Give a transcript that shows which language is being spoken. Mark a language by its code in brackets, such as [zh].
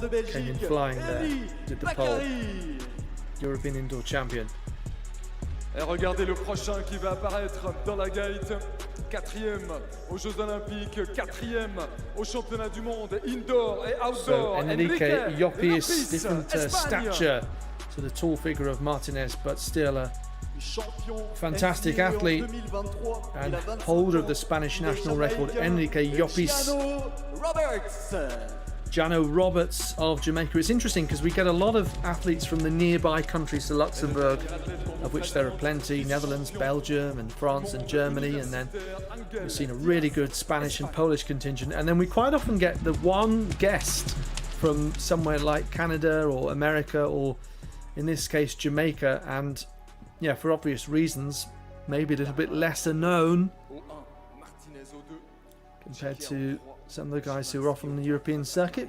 [en] Came in flying there, did the pole. European indoor champion. [fr] Et regardez le prochain qui va apparaître dans la gate. 4e aux Jeux Olympiques, 4e au championnat du monde indoor et outdoor. [en] So Enrique Llopis, different [fr] Espagne. [en] stature to the tall figure of Martinez, but still a fantastic athlete and holder of the Spanish national record, Enrique Llopis. Jano Roberts of Jamaica. It's interesting because we get a lot of athletes from the nearby countries to Luxembourg, of which there are plenty, Netherlands, Belgium and France and Germany, and then we've seen a really good Spanish and Polish contingent, and then we quite often get the one guest from somewhere like Canada or America, or in this case Jamaica, and yeah, for obvious reasons, maybe a little bit lesser known compared to some of the guys who are often on the European circuit.